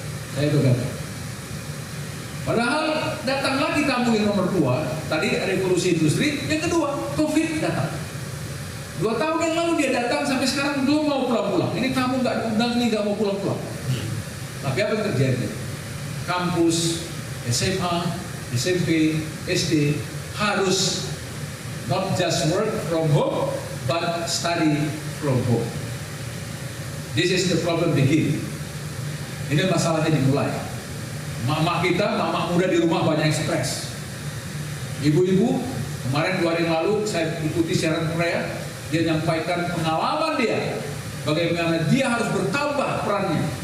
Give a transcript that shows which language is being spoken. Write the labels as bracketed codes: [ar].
[id] Saya itu gagal. Padahal datang lagi tamu yang nomor 2, tadi revolusi industri, yang kedua, COVID datang. 2 tahun yang lalu dia datang, sampai sekarang belum mau pulang-pulang. Ini tamu nggak diundang, ini nggak mau pulang-pulang. Tapi apa yang terjadi? Kampus, SMA, SMP, SD harus [en] not just work from home, but study from home. This is the problem begin. [id] Ini masalahnya dimulai. Mama kita, mama muda di rumah banyak stres. Ibu-ibu, kemarin 2 hari yang lalu saya ikuti siaran Korea. Dia menyampaikan pengalaman dia, bagaimana dia harus bertambah perannya.